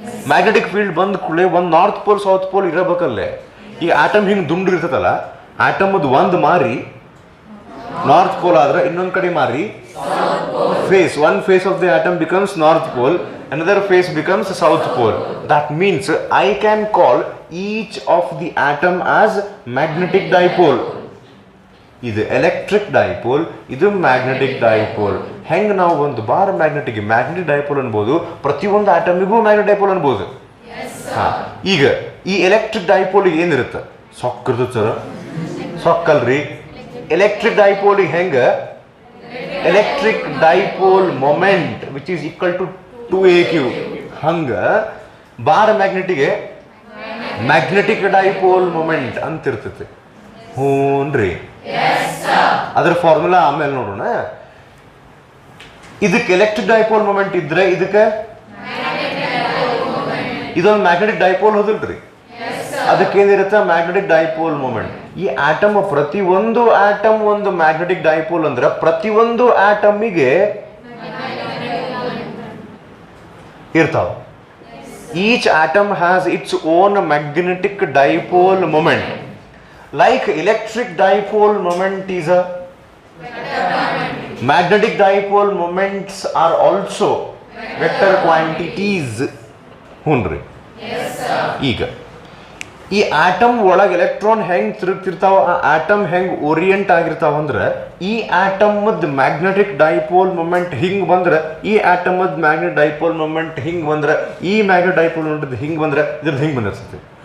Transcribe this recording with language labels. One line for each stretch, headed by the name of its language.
Kannada: Magnetic field ಬಂದ ಕೂಡಲೇ ಒಂದು ನಾರ್ತ್ ಪೋಲ್ ಸೌತ್ ಪೋಲ್ ಇರಬೇಕಲ್ಲೇ. ಈ ಆಟಮ್ ಹಿಂಗೆ ದುಂಡು ಇರ್ತದಲ್ಲ, ಆಟಮದು ಒಂದು ಮಾರಿ ನಾರ್ತ್ ಪೋಲ್ ಆದ್ರೆ ಇನ್ನೊಂದು ಕಡೆ ಮಾರಿ face,
English: One face of the atom becomes north pole, another face becomes south pole. That means I can call each of the atom as magnetic dipole.
Kannada: ಇದು ಎಲೆಕ್ಟ್ರಿಕ್ ಡೈಪೋಲ್, ಇದು ಮ್ಯಾಗ್ನೆಟಿಕ್ ಡೈಪೋಲ್. ಹೆಂಗೆ ನಾವು ಒಂದು bar magnetic dipole ಅನ್ಬೋದು, ಪ್ರತಿಯೊಂದು ಆಟಮಿಗೂ magnetic dipole ಅನ್ಬೋದು. ಈಗ ಈ ಎಲೆಕ್ಟ್ರಿಕ್ ಡೈಪೋಲಿಗೆ ಏನಿರುತ್ತೆ? ಸೊಕ್ಕ ಇರ್ತದೆ ಸರ್, ಸೊಕ್ಕಲ್ರಿ. ಎಲೆಕ್ಟ್ರಿಕ್ ಡೈಪೋಲಿಗೆ ಹೆಂಗೆ electric dipole moment
English: which is equal to 2aq,
Kannada: ಹಂಗ ಬಾರ್ ಮ್ಯಾಗ್ನೆಟಿಗೆ ಮ್ಯಾಗ್ನೆಟಿಕ್ ಡೈಪೋಲ್ ಮೊಮೆಂಟ್ ಅಂತ ಇರ್ತೈತಿ. ಹ್ಞೂನ್ರಿ, ಅದ್ರ ಫಾರ್ಮುಲಾ ಆಮೇಲೆ ನೋಡೋಣ. ಇದಕ್ಕೆ ಎಲೆಕ್ಟ್ರಿಕ್ ಡೈಪೋಲ್ ಮೊಮೆಂಟ್ ಇದ್ರೆ ಇದಕ್ಕೆ ಇದೊಂದು magnetic dipole ಹೋದಿಲ್ರಿ, ಅದಕ್ಕೇನಿರುತ್ತೆ magnetic dipole moment. ಈ ಆಟಮ್ ಪ್ರತಿಯೊಂದು ಆಟಮ್ ಒಂದು ಮ್ಯಾಗ್ನೆಟಿಕ್ ಡೈಪೋಲ್ ಅಂದ್ರೆ ಪ್ರತಿಯೊಂದು ಆಟಮಿಗೆ ಇರ್ತಾವ.
English: Each atom has its own magnetic dipole moment. Like electric dipole moment is a magnetic dipole moments are also vector quantities.
Kannada: ಹುನ್ರಿ. ಈಗ ಈ ಆಟಮ್ ಒಳಗೆ ಎಲೆಕ್ಟ್ರಾನ್ ಹೆಂಗ್ ತಿರುಗ್ತಿರ್ತಾವ, ಆ ಆಟಮ್ ಹೆಂಗ್ ಓರಿಯೆಂಟ್ ಆಗಿರ್ತಾವ ಅಂದ್ರೆ ಈ ಆಟಮದ್ ಮ್ಯಾಗ್ನೆಟಿಕ್ ಡೈಪೋಲ್ ಮೊಮೆಂಟ್ ಹಿಂಗ್ ಬಂದ್ರೆ ಈ ಆಟಮದ್ ಮ್ಯಾಗ್ನೆಟಿಕ್ ಡೈಪೋಲ್ ಮೊಮೆಂಟ್ ಹಿಂಗ್ ಬಂದ್ರೆ ಈ ಮ್ಯಾಗ್ನೆಟಿಕ್ ಡೈಪೋಲ್ ಮೊಮೆಂಟ್ ಹಿಂಗ್ ಬಂದ್ರೆ ಇದ್ರದ್ದು ಹಿಂಗ್ ಬಂದಿರ್ತದೆ.